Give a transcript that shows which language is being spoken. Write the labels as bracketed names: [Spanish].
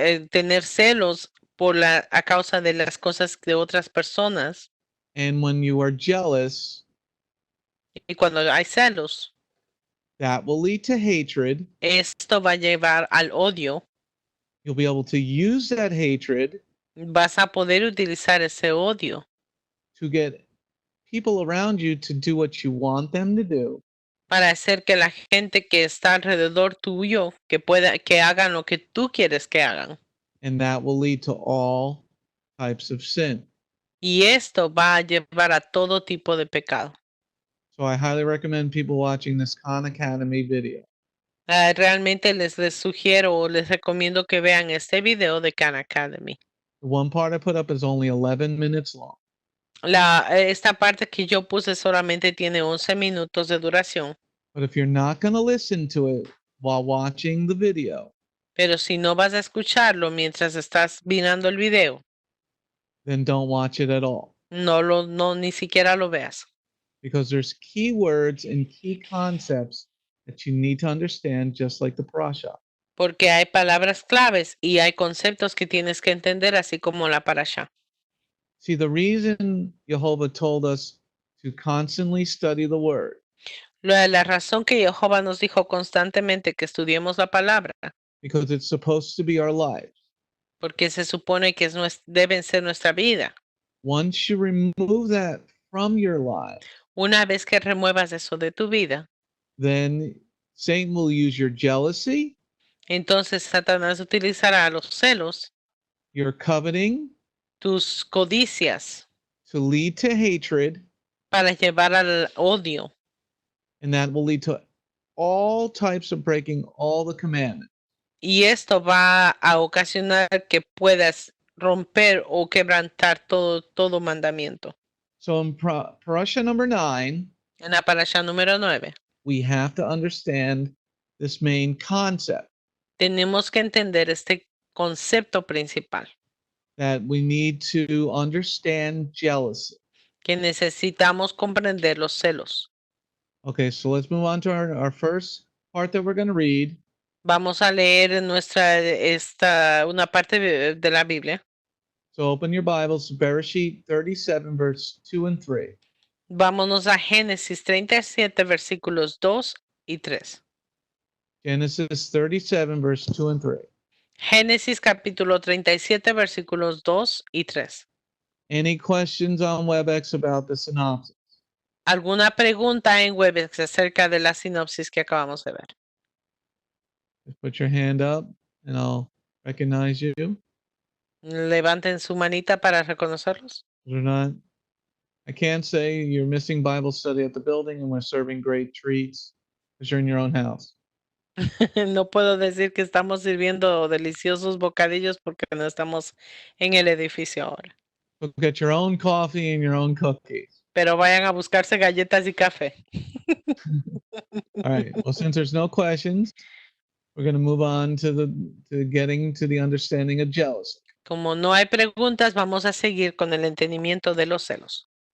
[Spanish] Tener celos a causa de las cosas de otras personas. [English] And when you are jealous, [Spanish] Y cuando hay celos, [English] that will lead to hatred. [Spanish] esto va a llevar al odio. [English] You'll be able to use that hatred. [Spanish] Vas a poder utilizar ese odio [English] To get people around you to do what you want them to do. [Spanish] para hacer que la gente que está alrededor tuyo que hagan lo que tú quieres que hagan. [English] And that will lead to all types of sin. [Spanish] Y esto va a llevar a todo tipo de pecado. [English] So I highly recommend people watching this Khan Academy video. [Spanish] Realmente les sugiero o les recomiendo que vean este video de Khan Academy. [English] The one part I put up is only 11 minutes long. [Spanish] Esta parte que yo puse solamente tiene 11 minutos de duración. [English] But if you're not going to listen to it while watching the video, [Spanish] Pero si no vas a escucharlo mientras estás mirando el video, [English] then don't watch it at all. [Spanish] ni siquiera lo veas. [English] Because there's key words and key concepts that you need to understand, just like the parasha. [Spanish] Porque hay palabras claves y hay conceptos que tienes que entender, así como la parasha. [English] See, the reason Jehovah told us to constantly study the word, [Spanish] La razón que Jehová nos dijo constantemente que estudiemos la palabra, [English] because it's supposed to be our life. [Spanish] porque se supone que deben ser nuestra vida. [English] Once you remove that from your life, [Spanish] Una vez que remuevas eso de tu vida, [English] then Satan will use your jealousy, [Spanish] entonces Satanás utilizará los celos, [English] your coveting, [Spanish] tus codicias [English] to lead to hatred, [Spanish] para llevar al odio. [English] and that will lead to all types of breaking all the commandments. [Spanish] Y esto va a ocasionar que puedas romper o quebrantar todo mandamiento. [English] So in Parasha number 9, [Spanish] En la parasha número 9, [English] we have to understand this main concept [Spanish] tenemos que entender este concepto principal, [English] that we need to understand jealousy. [Spanish] que necesitamos comprender los celos. [English] Okay, so let's move on to our first part that we're going to read. [Spanish] Vamos a leer una parte de la Biblia. [English] So open your Bibles to Bereshit 37, verse 2 and 3. [Spanish] Vámonos a Génesis 37, versículos 2 y 3. [English] Genesis 37, verse 2 and 3. [Spanish] Génesis capítulo 37, versículos 2 y 3. [English] Any questions on WebEx about the synopsis? [Spanish] ¿Alguna pregunta en WebEx acerca de la sinopsis que acabamos de ver? [English] Just put your hand up and I'll recognize you. [Spanish] Levanten su manita para reconocerlos. [English] Or not. I can't say you're missing Bible study at the building and we're serving great treats because you're in your own house. [Spanish] No puedo decir que estamos sirviendo deliciosos bocadillos porque no estamos en el edificio ahora. [English] Go get your own coffee and your own cookies. [Spanish] Pero vayan a buscarse galletas y café. [English] All right. Well, since there's no questions, we're going to move on to getting to the understanding of jealousy. [Spanish] Como no hay preguntas, vamos a seguir con el entendimiento de los celos.